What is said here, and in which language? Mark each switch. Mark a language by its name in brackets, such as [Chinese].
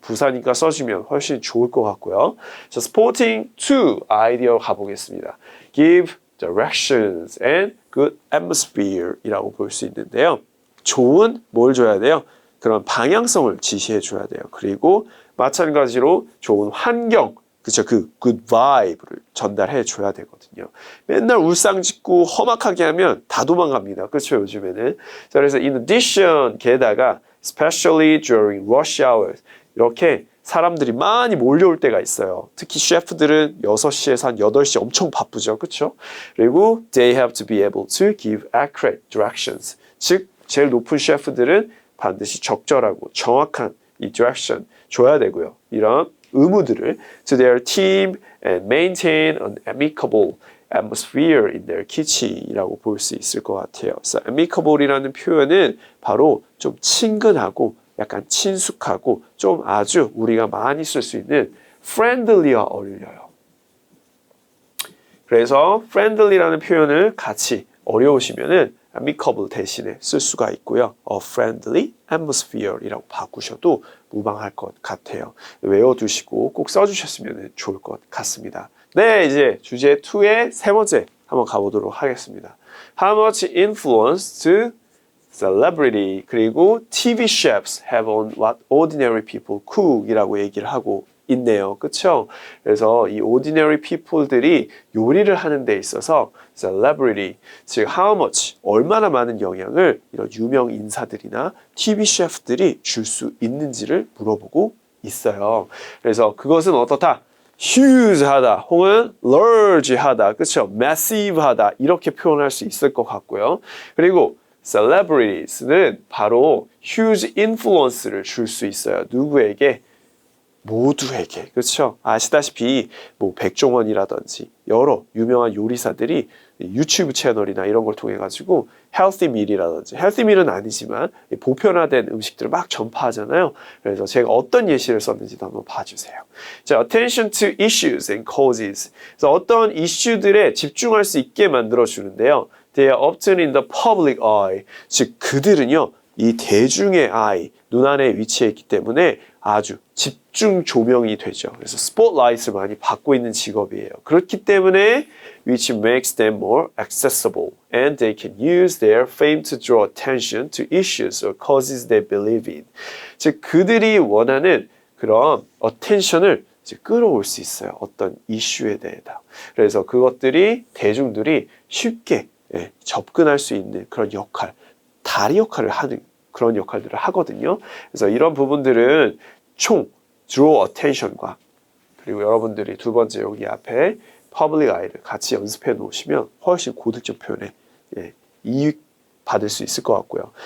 [Korean] 부사니까 써주면 훨씬 좋을 것 같고요. 자, [English] sporting to [Korean] 아이디어 가보겠습니다. [English] give directions and good atmosphere [Korean] 이라고 볼 수 있는데요. 좋은 뭘 줘야 돼요? 그런 방향성을 지시해 줘야 돼요. 그리고 마찬가지로 좋은 환경, 그쵸? 그 good vibe를 전달해 줘야 되거든요. 맨날 울상짓고 험악하게 하면 다 도망갑니다. 그쵸? 요즘에는. 자, 그래서 [English] in addition, [Korean] 게다가 [English] especially during rush hours [Korean] 이렇게 사람들이 많이 몰려올 때가 있어요. 특히 셰프들은 6시에서 한 8시 엄청 바쁘죠. 그렇죠? 그리고 [English] they have to be able to give accurate directions. [Korean] 즉 제일 높은 셰프들은 반드시 적절하고 정확한 이 direction 줘야 되고요. 이런 의무들을 [English] to their team and maintain an amicable atmosphere in their kitchen [Korean] 이라고 볼 수 있을 것 같아요. 그래서 amicable이라는 표현은 바로 좀 친근하고 약간 친숙하고 좀 아주 우리가 많이 쓸 수 있는 friendly와 어울려요. 그래서 friendly라는 표현을 같이 어려우시면은 amicable 대신에 쓸 수가 있고요. [English] A friendly atmosphere [Korean] 이라고 바꾸셔도 무방할 것 같아요. 외워두시고 꼭 써주셨으면 좋을 것 같습니다. 네, 이제 주제 2의 세 번째 한번 가보도록 하겠습니다. [English] How much influence do celebrity [Korean] 그리고 [English] TV chefs have on what ordinary people cook [Korean] 이라고 얘기를 하고 있네요. 그쵸? 그래서 이 ordinary people들이 요리를 하는 데 있어서 celebrity, 즉 [English] how much, [Korean] 얼마나 많은 영향을 이런 유명 인사들이나 TV 셰프들이 줄 수 있는지를 물어보고 있어요. 그래서 그것은 어떻다? huge하다 혹은 large하다, 그렇죠? massive하다 이렇게 표현할 수 있을 것 같고요. 그리고 celebrities는 바로 huge influence를 줄 수 있어요. 누구에게? 모두에게. 그렇죠? 아시다시피 뭐 백종원이라든지 여러 유명한 요리사들이 유튜브 채널이나 이런 걸 통해 가지고 healthy meal이라든지 healthy meal은 아니지만 보편화된 음식들을 막 전파하잖아요. 그래서 제가 어떤 예시를 썼는지도 한번 봐주세요. 자, [English] attention to issues and causes. [Korean] 그래서 어떤 이슈들에 집중할 수 있게 만들어 주는데요. [English] They are often in the public eye. [Korean] 즉 그들은요, 이 대중의 eye, 눈안에 위치해 있기 때문에 아주 집중 조명이 되죠. 그래서 스포트라이트를 많이 받고 있는 직업이에요. 그렇기 때문에 [English] which makes them more accessible and they can use their fame to draw attention to issues or causes they believe in. [Korean] 즉 그들이 원하는 그런 attention을 끌어올 수 있어요. 어떤 이슈에 대해서. 그래서 그것들이 대중들이 쉽게 접근할 수 있는 그런 역할, 다리 역할을 하는 그런 역할들을 하거든요. 그래서 이런 부분들은 총 draw attention과 그리고 여러분들이 두 번째 여기 앞에 public eye를 같이 연습해 놓으시면 훨씬 고득점 표현에 이익 받을 수 있을 것 같고요.